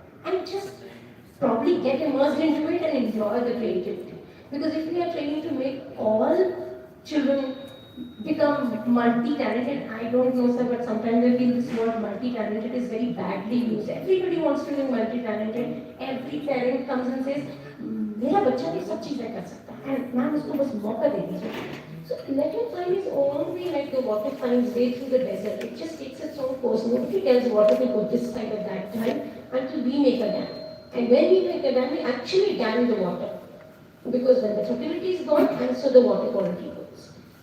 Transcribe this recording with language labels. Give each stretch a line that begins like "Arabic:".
English: And just probably get immersed into it and enjoy the creativity. Because if we are trying to make all children become multi-talented, I don't know sir, but sometimes I feel this word multi-talented is very badly used. Everybody wants to be multi-talented. Every parent comes and says,
Hindi: मेरा बच्चा भी सब चीजें कर सकता है
English: and
Hindi: ma'am उसको बस मौका दे दीजिए.
English: So let him find his own way, like the water finds way through the desert. It just takes its own course. Nobody tells water to go this side or that time until we make a dam. And when we make a dam, we actually dam the water. Because when the fertility is gone, and so the water quality goes.